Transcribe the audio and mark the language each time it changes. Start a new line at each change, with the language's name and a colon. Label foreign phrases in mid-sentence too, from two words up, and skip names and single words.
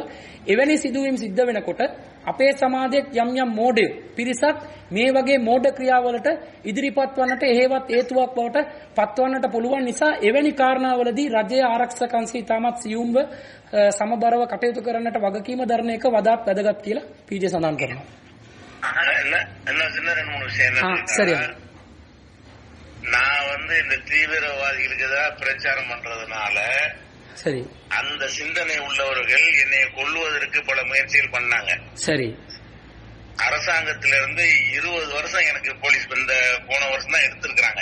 Sinhala: එවැනි සිදුවීම් සිද්ධ වෙනකොට අපේ සමාජයේ යම් යම් මෝඩය පිරිසක් මේ වගේ මෝඩ ක්‍රියාවලට ඉදිරිපත් වන්නට හේවත් හේතුවක් බවට පත්වන්නට පුළුවන් නිසා එවැනි කාරණාවලදී රජයේ ආරක්ෂක අංශය තාමත් සියුම්ව සමබරව කටයුතු කරන්නට වගකීම දරන එක වඩාත් වැදගත් කියලා පීජේ සඳහන් කරනවා.
Tamil: சரி. நான் இந்த தீவிரவாதிகளுக்கு எதிராக பிரச்சாரம் பண்றதுனால சரி அந்த சிந்தனை உள்ளவர்கள் என்னை கொல்லுவதற்கு பல முயற்சிகள் பண்ணாங்க. சரி. அரசாங்கத்திலிருந்து 20 வருஷம் எனக்கு போலீஸ் இந்த போன வருஷம் தான் எடுத்திருக்கிறாங்க.